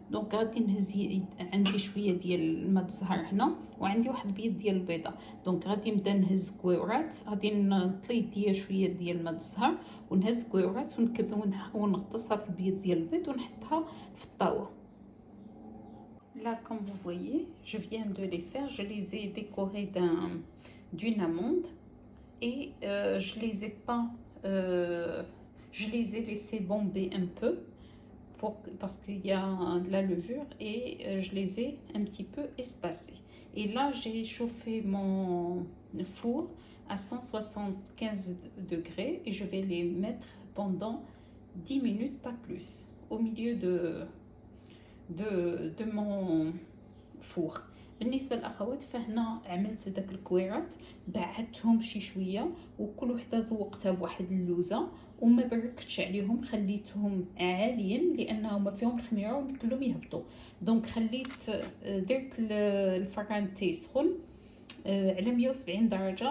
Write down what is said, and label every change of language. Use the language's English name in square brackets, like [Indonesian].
[Arabic] دونك غادي نهز عندي شويه ديال الماء الزهر هنا، وعندي واحد البيض ديال البيضه. دونك غادي نبدا نهز كويورات، غادي نطلي يديا شويه ديال الماء الزهر ونهز كويورات ونغطسها في البيض ديال البيض ونحطها في الطاوه. [French] Là, comme vous voyez, je viens de les faire. Je les ai décorés d'une amande et je les ai pas, je les ai laissés bomber un peu parce qu'il y a de la levure et je les ai un petit peu espacés. Et là, j'ai chauffé mon four à 175 degrés et je vais les mettre pendant 10 minutes, pas plus, au milieu de mon فور. [Arabic] بالنسبه للاخوات فهنا عملت داك الكويرات، بعدتهم شي شويه وكل وحده زوقتها بواحد اللوزه وما بركتش عليهم، خليتهم عاليين لانهم ما فيهم الخميره وكلهم يهبطوا. دونك خليت درت الفران تيسخن على 170 درجه.